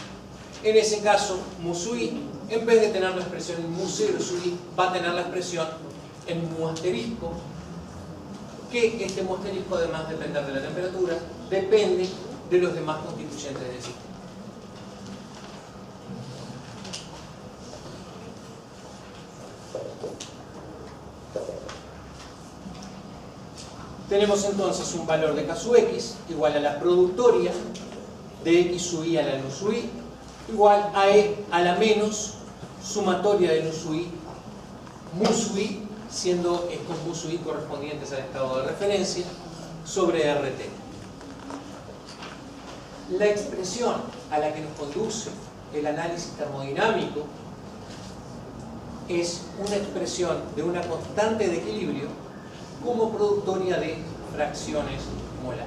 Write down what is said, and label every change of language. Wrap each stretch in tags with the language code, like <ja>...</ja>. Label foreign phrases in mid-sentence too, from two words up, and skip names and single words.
<es>En ese caso, mu sub i, en vez de tener la expresión en mu 0 sub i, va a tener la expresión en mu asterisco, que este mu asterisco, además de depender de la temperatura, depende de los demás constituyentes del sistema. Tenemos entonces un valor de K sub x igual a la productoria de X sub i a la nu sub i igual a E a la menos sumatoria de nu sub i mu sub i, siendo estos mu sub i correspondientes al estado de referencia, sobre RT. La expresión a la que nos conduce el análisis termodinámico es una expresión de una constante de equilibrio como productoria de fracciones molares.</es>